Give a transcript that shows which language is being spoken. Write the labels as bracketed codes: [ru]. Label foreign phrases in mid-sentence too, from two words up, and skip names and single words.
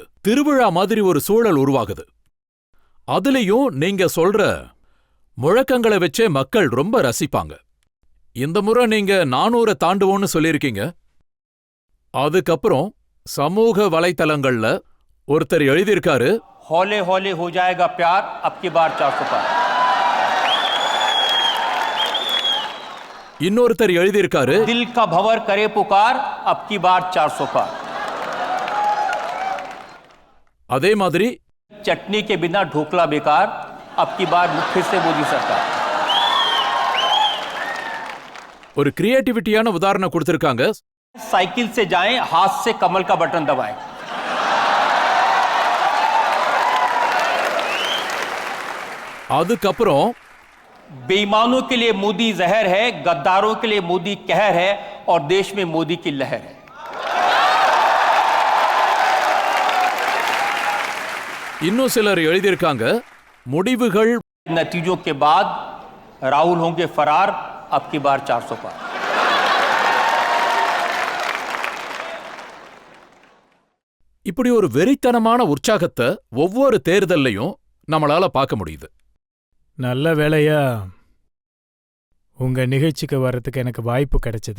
[ta] திருவிழா மாதிரி ஒரு சூழல் உருவாகுது. அதுலயும் நீங்க சொல்ற முழக்கங்களை வச்சே மக்கள் ரொம்ப ரசிப்பாங்க. இந்த முறை நீங்க 400 தாண்டுவோன்னு சொல்லியிருக்கீங்க. அதுக்கப்புறம் சமூக வலைத்தளங்கள்ல ஒருத்தர் எழுதியிருக்காரு, [hi] हौले हौले हो जाएगा प्यार अब की बार 400 पार. [ta] இன்னொருத்தர் எழுதியிருக்காரு, [hi] दिल का भंवर करे पुकार अब की बार 400 पार. [ta] அதே மாதிரி [hi] चटनी के बिना ढोकला बेकार अब की बार फिर से मोदी सरकार. [ta] ஒரு கிரியேட்டிவிட்டியான உதாரணம் கொடுத்திருக்காங்க. [hi] साइकिल से जाएं, हाथ से कमल का बटन दबाएं. [ta] அதுக்கப்புறம் [hi] बेईमानों के लिए मोदी जहर है, गद्दारों के लिए मोदी कहर है और देश में मोदी की लहर है. [ta] இன்னும் சிலர் எழுதியிருக்காங்க, முடிவுகள் [hi] नतीजों के बाद राहुल होंगे फरार अब की बार 400 पार. [ta] இப்படி ஒரு வெறித்தனமான உற்சாகத்தை ஒவ்வொரு தேர்தல்லையும் நம்மளால பார்க்க முடியுது. நல்ல வேளையா உங்க நிகழ்ச்சிக்கு வர்றதுக்கு எனக்கு வாய்ப்பு கிடைச்சது.